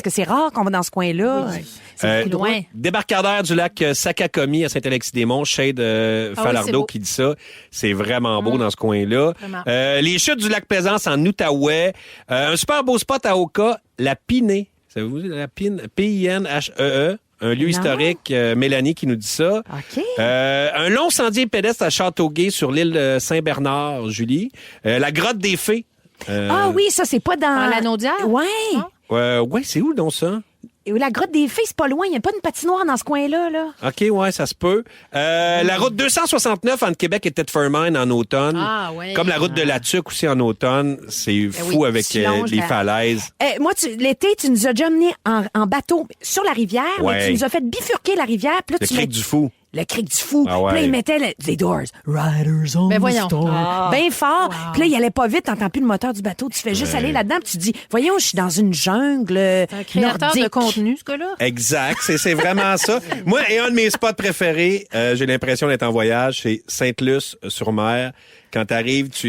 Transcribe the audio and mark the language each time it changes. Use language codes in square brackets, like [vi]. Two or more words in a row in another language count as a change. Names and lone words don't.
[fr] que c'est rare qu'on va dans ce coin-là. C'est beaucoup loin. Débarcadère du lac Sakakomi à Saint-Alexis-des-Monts, Shade oui, c'est Falardeau beau. qui dit ça. C'est vraiment beau dans ce coin-là. Vraiment. Les chutes du lac Plaisance en Outaouais. Un super beau spot à Oka, la Pinée. Savez-vous la Pine? P-I-N-H-E-E. Un lieu Non. historique. Mélanie qui nous dit ça. OK. Un long sentier pédestre à Châteauguay sur l'île de Saint-Bernard, Julie. La grotte des fées. Ah oui, ça, c'est pas dans... Dans l'Anneau d'Hier? Ouais. Ouais, c'est où donc ça? Et la grotte des fées, c'est pas loin. Il n'y a pas une patinoire dans ce coin-là, là. OK, ouais, ça se peut. La route 269 entre Québec et Thetford-Mine en automne. Ah, ouais. Comme la route de la Tuque aussi en automne. C'est fou oui, avec tu longes les la- falaises. Moi, l'été, tu nous as déjà menés en bateau sur la rivière, Ouais. mais tu nous as fait bifurquer la rivière. Puis là, Le tu cric mets- du fou. Le cric du fou. Ah ouais. Puis là, il mettait les Doors. Riders on Ben voyons. the storm. Bien fort. Puis là, il allait pas vite, t'entends plus le moteur du bateau. Tu fais juste aller là-dedans, puis tu dis, voyons, je suis dans une jungle Un créateur nordique. de contenu, ce gars-là. Exact, c'est vraiment ça. Moi, et un de mes spots préférés, j'ai l'impression d'être en voyage, c'est Sainte-Luce-sur-Mer. Quand t'arrives, tu